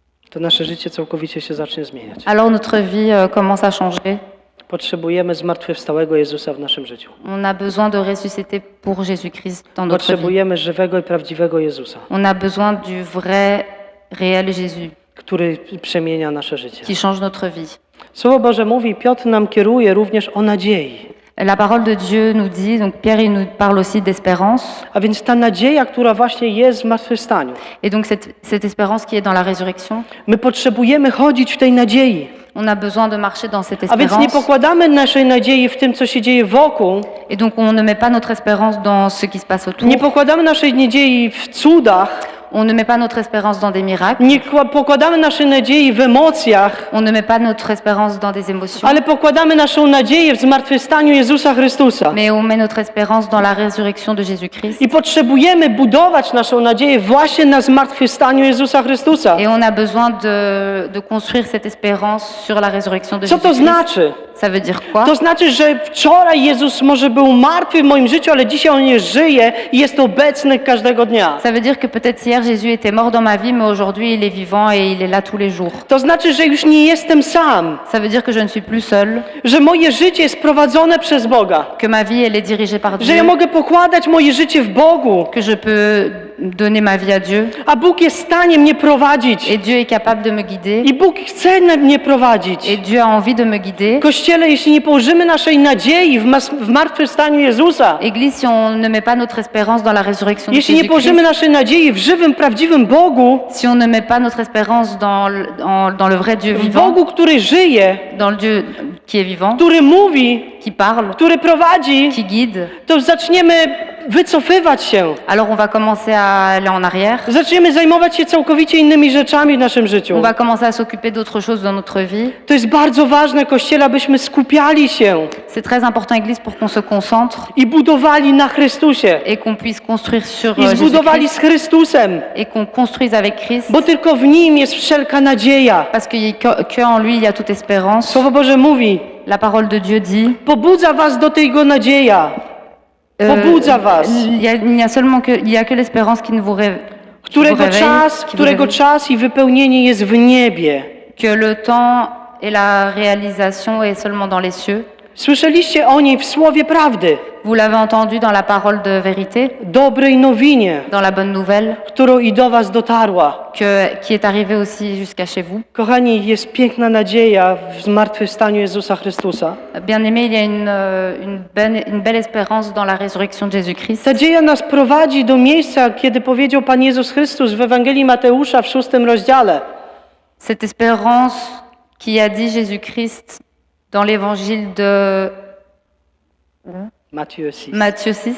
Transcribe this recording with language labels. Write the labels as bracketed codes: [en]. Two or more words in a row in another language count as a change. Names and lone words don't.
[pl] to nasze życie całkowicie się zacznie zmieniać. [fr] alors notre vie commence à changer. [pl] Potrzebujemy zmartwychwstałego Jezusa w naszym życiu. [fr] On a besoin de ressusciter pour Jésus-Christ dans notre vie. [pl] Potrzebujemy żywego i prawdziwego Jezusa, [fr] On a besoin du vrai, réel Jésus [pl] który przemienia nasze życie. [fr] qui change notre vie. [pl] Słowo Boże mówi, Piotr nam kieruje również o nadziei. [fr] La parole de Dieu nous dit, donc Pierre il nous parle aussi d'espérance, [pl] A więc ta nadzieja, która właśnie jest w zmartwychwstaniu. [fr] et donc cette espérance qui est dans la résurrection, [pl] My potrzebujemy chodzić w tej nadziei. [fr] on a besoin de marcher dans cette [pl] A więc nie [fr] espérance, [pl] pokładamy naszej nadziei w tym, co się dzieje wokół. [fr] et donc on ne met pas notre espérance dans ce qui se passe autour, [pl] Nie pokładamy naszej nadziei w cudach. [fr] on ne met pas notre espérance dans des miracles, [pl] Nie pokładamy naszej nadziei w emocjach. [fr] on ne met pas notre espérance dans des émotions, [pl] Ale pokładamy naszą nadzieję w zmartwychwstaniu Jezusa Chrystusa. [fr] mais on met notre espérance dans la résurrection de Jésus-Christ. [pl] I potrzebujemy budować naszą nadzieję właśnie na zmartwychwstaniu Jezusa Chrystusa. [fr] Et on a besoin de construire cette espérance sur la résurrection de [pl] Co to [fr] Jésus-Christ. [pl] znaczy? [fr] Ça veut dire quoi? [pl] To znaczy, że wczoraj Jezus może był martwy w moim życiu, ale dzisiaj On nie żyje i jest obecny każdego dnia. [fr] Ça veut dire que peut-être hier Jésus était mort dans ma vie, mais aujourd'hui il est vivant et il est là tous les jours. [pl] To znaczy, że już nie jestem sam, [fr] Ça veut dire que je ne suis plus seule, [pl] że moje życie jest prowadzone przez Boga, [fr] que ma vie elle est dirigée par [pl] że ja [fr] Dieu, [pl] mogę pokładać moje życie w Bogu, [fr] que je peux donner ma vie à Dieu, [pl] a Bóg jest w stanie mnie prowadzić. [fr] et Dieu est capable de me guider, [pl] I Bóg chce mnie prowadzić. [fr] et Dieu a envie de me guider. [pl] Kościele, jeśli nie położymy naszej nadziei w martwychwstaniu Jezusa, [fr] Église, si on ne met pas notre espérance dans la résurrection de [pl] jeśli nie [fr] Jésus-Christ, [pl] położymy naszej nadziei w żywym, prawdziwym Bogu, [fr] si on ne met pas notre espérance dans le vrai Dieu [pl] w [fr] vivant, [pl] Bogu, który żyje, [fr] dans le Dieu qui est vivant, [pl] który mówi, [fr] qui parle, [pl] który prowadzi, [fr] qui guide, [pl] to zaczniemy wycofywać się. [fr] alors on va commencer à aller en arrière, [pl] Zaczniemy zajmować się całkowicie innymi rzeczami w naszym życiu. [fr] on va commencer à s'occuper d'autres choses dans notre vie. [pl] To jest bardzo ważne, Kościele, abyśmy skupiali się [fr] C'est très important, Église, pour qu'on se concentre [pl] i budowali na Chrystusie. [fr] et qu'on puisse construire sur [pl] I zbudowali [fr] Jésus-Christ [pl] z Chrystusem, [fr] et qu'on construise avec Christ, [pl] bo tylko w Nim jest wszelka nadzieja. [fr] parce que en lui il y a toute espérance. [pl] Słowo Boże mówi, [fr] La parole de Dieu dit, [pl] pobudza was do tego nadzieja, pobudza was, [fr] il y a que l'espérance qui ne vous [pl] którego [fr] réveille, [pl] czas, [fr] qui vous [pl] którego [fr] réveille. [pl] czas i wypełnienie jest w niebie. [fr] Que le temps et la réalisation est seulement dans les cieux. [pl] Słyszeliście o niej w słowie prawdy, [fr] Vous l'avez entendu dans la parole de vérité, [pl] dobrej nowinie, [fr] dans la bonne nouvelle, [pl] którą i do was dotarła. [fr] qui est arrivée aussi jusqu'à chez vous. [pl] Kochani, jest piękna nadzieja w zmartwychwstaniu Jezusa Chrystusa. [fr] Bien-aimés, il y a une belle espérance dans la résurrection de Jésus-Christ. [pl] Ta dzieja nas prowadzi do miejsca, kiedy powiedział Pan Jezus Chrystus w Ewangelii Mateusza w 6 rozdziale. [fr] Cette espérance qui a dit Jésus-Christ dans l'évangile de Matthieu 6.